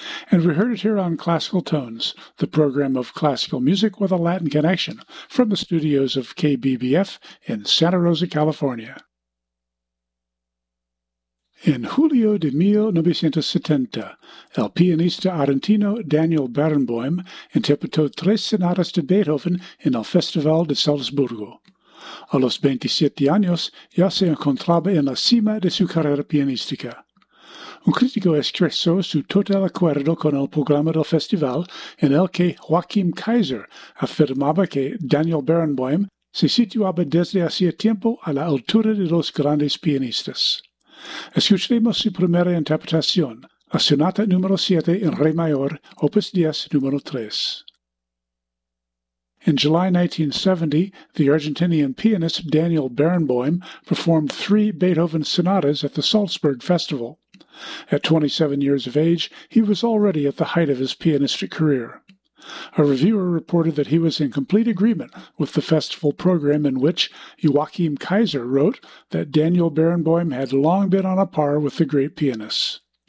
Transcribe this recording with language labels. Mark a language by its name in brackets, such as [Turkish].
[English] And we heard it here on Classical Tones, the program of classical music with a Latin connection from the studios of KBBF in Santa Rosa, California. [Spanish] In Julio de 1970, el pianista argentino Daniel Barenboim interpretó tres sonatas de Beethoven en el Festival de Salzburgo. A los 27 años, ya se encontraba en la cima de su carrera pianística. Un crítico expresó su total acuerdo con el programa del festival en el que Joachim Kaiser afirmaba que Daniel Barenboim se situaba desde hacía tiempo a la altura de los grandes pianistas. Escucharemos su primera interpretación, la sonata número 7 en re mayor, opus 10, número 3. [English] In July 1970, the Argentinian pianist Daniel Barenboim performed three Beethoven sonatas at the Salzburg Festival. At 27 years of age, he was already at the height of his pianistic career. A reviewer reported that he was in complete agreement with the festival program, in which Joachim Kaiser wrote that Daniel Barenboim had long been on a par with the great pianists.